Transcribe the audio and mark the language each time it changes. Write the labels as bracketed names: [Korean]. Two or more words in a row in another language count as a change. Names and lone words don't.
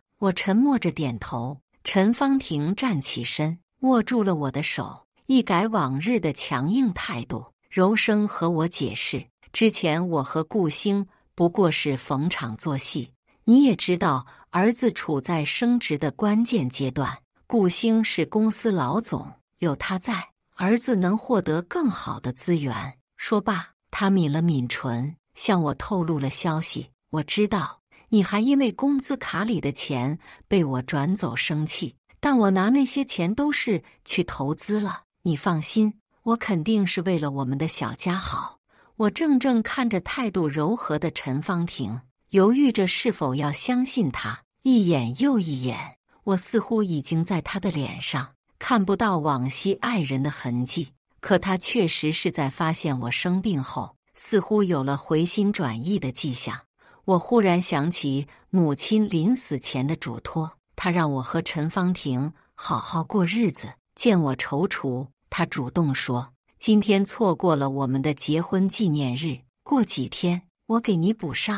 [Chinese] 我沉默着點頭。陳芳婷站起身，握住了我的手，一改往日的強硬態度，柔聲和我解釋：“之前我和顧星不過是逢場作戲，你也知道，兒子處在升職的關鍵階段，顧星是公司老總，有他在，兒子能獲得更好的資源。” 說罷，他抿了抿唇，向我透露了消息：“我知道你還因為工資卡裡的錢被我轉走生氣，但我拿那些錢都是去投資了。你放心，我肯定是為了我們的小家好。” 我怔怔看着態度柔和的陳芳婷，猶豫着是否要相信他，一眼又一眼。我似乎已經在他的臉上看不到往昔愛人的痕跡，可他確實是在發現我生病後，似乎有了回心轉意的跡象。我忽然想起母親臨死前的囑託，她讓我和陳芳婷好好過日子。見我踌躇，她主動說：“今天錯過了我們的結婚紀念日，過幾天我給你補上。”